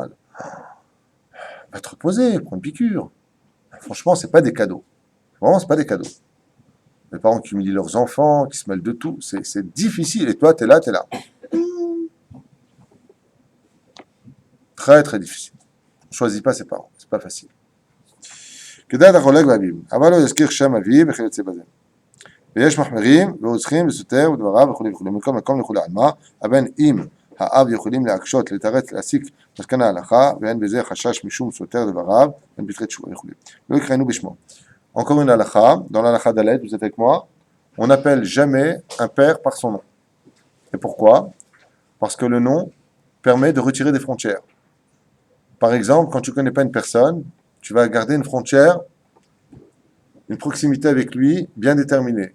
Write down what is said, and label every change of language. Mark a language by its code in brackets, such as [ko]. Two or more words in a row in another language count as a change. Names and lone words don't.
[fr] Va te reposer, prends une piqûre. Franchement, c'est pas des cadeaux. Vraiment, c'est pas des cadeaux. Les parents qui humilient leurs enfants, qui se mêlent de tout, c'est difficile. Et toi, tu es là, tu es là. Très, très difficile. On ne choisit pas ses parents. C'est pas facile. [he] כדאי החולק באביו, אבל לא יזכיר שם אביו וכיוצא בזה. ויש מחמירים ועוצרים וסותר ודבריו וכו' וכו'. מכל מקום לכולי עלמא, אבל אם האב יכולים להקשות, לתרץ, להסיק מסקנה הלכה, ואין בזה חשש משום סותר דבריו, ואין פתחי תשובה וכו'. לא יקראנו בשמו. [fr] Encore une halakha, dans l'halakha d'Aled, vous êtes avec moi, on n'appelle jamais un père par son nom. Et pourquoi? Parce que le nom permet de retirer des frontières. Par exemple, quand tu ne connais pas une personne, tu vas garder une frontière, une proximité avec lui bien déterminée.